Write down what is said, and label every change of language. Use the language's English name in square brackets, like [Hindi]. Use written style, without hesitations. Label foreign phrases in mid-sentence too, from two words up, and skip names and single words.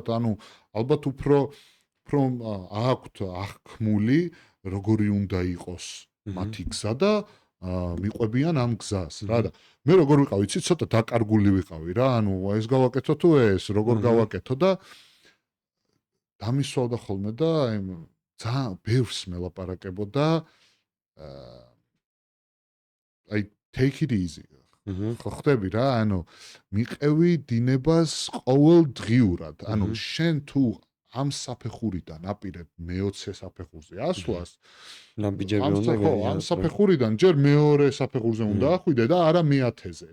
[Georgian] ანუ ალბათ უფრო აქვთ აღქმული როგორი უნდა იყოს მათი გზა და მიყვებიან ამ გზას რა და მე როგორ ვიყავი, იცი, ცოტა დაკარგული ვიყავი რა, ანუ ეს გავაკეთო თუ ეს, როგორ გავაკეთო და დამისვავდა ხოლმე და აი ძალიან ბევრს მელაპარაკებოდა აი [English] take it easy. [Georgian] აჰა. ხო ხტები რა, ანუ მიყევი დინებას ყოველდღიურად. ანუ შენ თუ ამ საფეხურიდან აპირებ მე-20 საფეხურზე ასვლას, ნაბიჯები ამ უნდა ხო, ამ საფეხურიდან ჯერ მეორე საფეხურზე უნდა ახვიდე და არა მე-10-ზე.